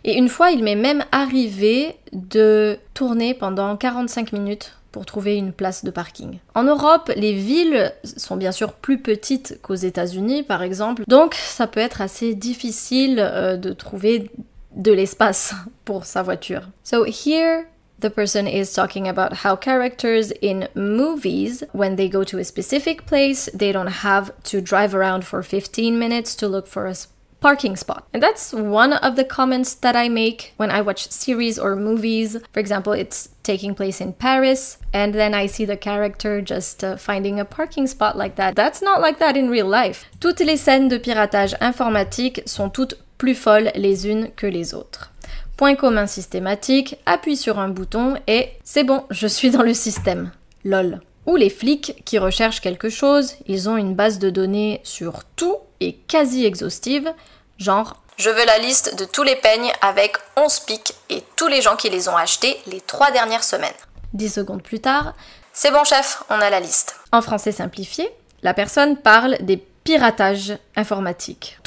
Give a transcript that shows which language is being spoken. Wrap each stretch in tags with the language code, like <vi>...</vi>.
<fr>Et une fois, il m'est même arrivé de tourner pendant 45 minutes pour trouver une place de parking. En Europe, les villes sont bien sûr plus petites qu'aux États-Unis, par exemple, donc ça peut être assez difficile de trouver de l'espace pour sa voiture.</fr> <en>So here, the person is talking about how characters in movies, when they go to a specific place, they don't have to drive around for 15 minutes to look for a parking spot. And that's one of the comments that I make when I watch series or movies. For example, it's taking place in Paris, and then I see the character just finding a parking spot like that. That's not like that in real life.</en> <fr>Toutes les scènes de piratage informatique sont toutes plus folles les unes que les autres. Point commun systématique, appuie sur un bouton et c'est bon, je suis dans le système. LOL. Ou les flics qui recherchent quelque chose, ils ont une base de données sur tout et quasi exhaustive, genre « Je veux la liste de tous les peignes avec 11 pics et tous les gens qui les ont achetés les 3 dernières semaines. » 10 secondes plus tard, « C'est bon chef, on a la liste. » En français simplifié, la personne parle des piratages informatiques.</fr>